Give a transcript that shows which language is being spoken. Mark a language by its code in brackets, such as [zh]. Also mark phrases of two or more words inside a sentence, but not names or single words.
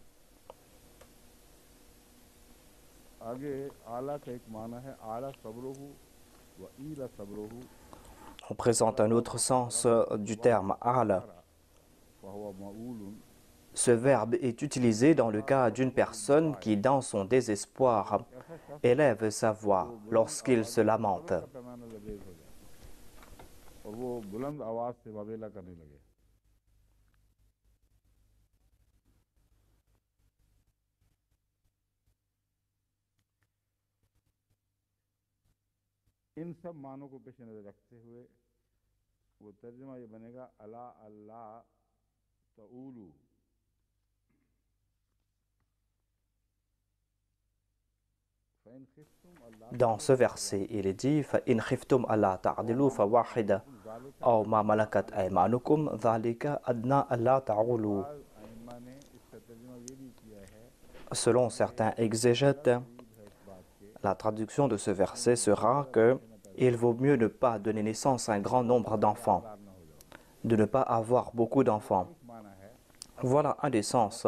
[fr] On présente un autre sens du terme ala. Ce verbe est utilisé dans le cas d'une personne qui, dans son désespoir, élève sa voix lorsqu'il se lamente. [ur] ان سب معنوں کو پیش نظر رکھتے ہوئے وہ ترجمہ یہ بنے گا [ar] ألا ألا تعولوا. [fr] Dans ce verset, il est dit [ar] فَإِنْ خِفْتُمْ أَلَّا تَعْدِلُوا فَوَاحِدَةً أَوْ مَا مَلَكَتْ أَيْمَانُكُمْ ذَلِكَ أَدْنَىٰ أَلَّا تَعُولُوا. [fr] Selon certains exégètes, la traduction de ce verset sera que il vaut mieux ne pas donner naissance à un grand nombre d'enfants, de ne pas avoir beaucoup d'enfants. Voilà un des sens.